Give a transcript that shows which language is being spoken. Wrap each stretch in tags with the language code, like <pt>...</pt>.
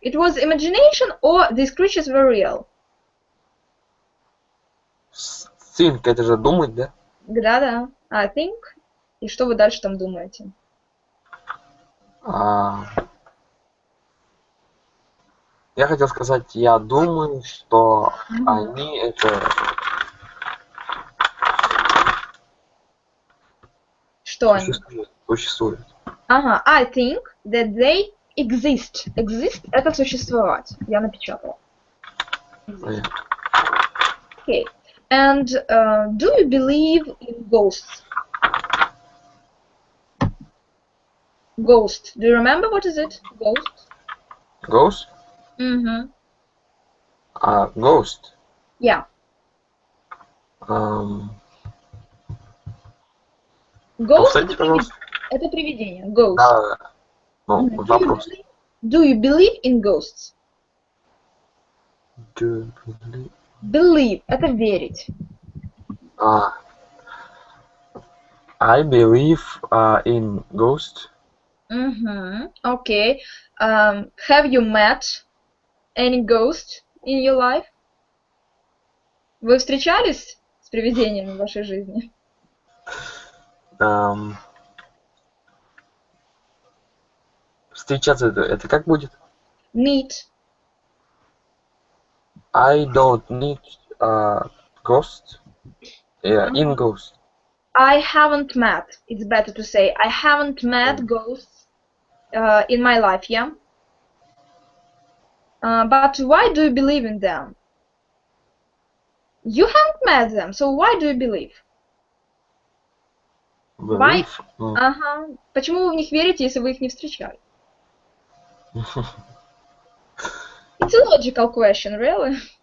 <en>It was imagination or these creatures were real?</en> <ru>Think, это же думать, да?</ru> <en>Да. I think.</en> <ru>И что вы дальше там думаете? Я хотел сказать, я думаю, что они это... Что они? Существуют.</ru> <en>Ага, I think that they exist.</en> <ru>Exist – это существовать. Я напечатала. Okay.</ru> <en>And do you believe in ghosts? Ghost. Do you remember what is it? Ghost? Ghost? Mm-hmm. Ghost? Yeah.</en> <ru>Ghost – это привидение.</ru> <en>Ghost.</en> <ru>Да. Ну, вопрос.</ru> <en>Do you believe in ghosts? Do you believe?</en> <ru>Believe – это верить.</ru> <en>I believe in ghosts. Okay. Have you met any ghost in your life?</en> <ru>Вы встречались с привидениями в вашей жизни? Встречаться это как будет?</ru> <en>Meet. I don't need ghost. In ghost. I haven't met. It's better to say I haven't met ghosts in my life, yeah? But why do you believe in them? You haven't met them, so why do you believe? Why? Ага.</en> <ru>Почему вы в них верите, если вы их не встречали?</ru> <en>It's a logical question, really.</en>